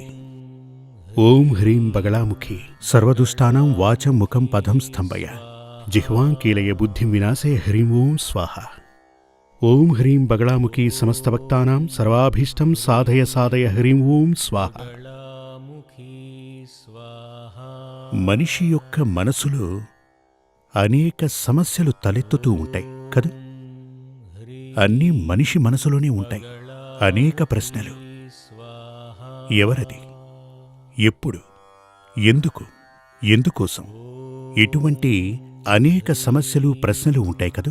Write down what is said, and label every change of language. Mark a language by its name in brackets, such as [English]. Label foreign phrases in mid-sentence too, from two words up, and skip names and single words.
[Sanskrit] ओम ह्रीं बगलामुखी सर्वदुष्टानां वाचं मुखं पदं स्तंभय जिह्वां कीलय बुद्धिं विनाशय ह्रीं ओं स्वाहा। ओम ह्रीं बगलामुखी समस्त भक्तानां सर्वाभीष्टं साधय साधय ह्रीं ओं स्वाहा। [Telugu] మనిషి యొక్క మనసులో అనేక సమస్యలు తలెత్తుతూ ఉంటాయి కదా. అన్నీ మనిషి మనసులోనే ఉంటాయి. అనేక ప్రశ్నలు. ఎవరది, ఎప్పుడు, ఎందుకు, ఎందుకోసం, ఇటువంటి అనేక సమస్యలు ప్రశ్నలు ఉంటాయి కదూ.